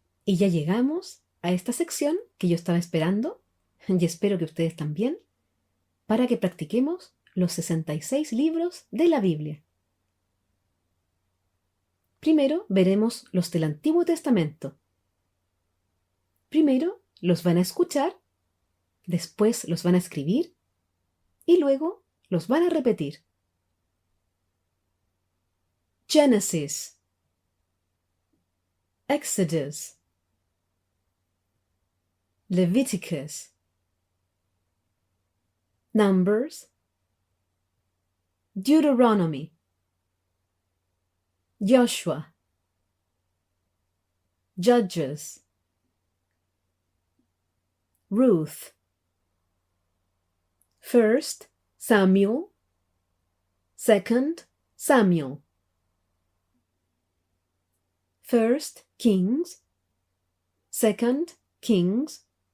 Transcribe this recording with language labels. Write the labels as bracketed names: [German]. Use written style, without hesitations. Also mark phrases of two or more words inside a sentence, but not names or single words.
[Spanish] Y ya llegamos a esta sección que yo estaba esperando, y espero que ustedes también, para que practiquemos los 66 libros de la Biblia. Primero veremos los del Antiguo Testamento. Primero los van a escuchar, después los van a escribir y luego los van a repetir. Genesis, Exodus, Leviticus, Numbers, Deuteronomy, Joshua, Judges, Ruth, 1 Samuel, 2 Samuel, 1 Kings, 2 Kings,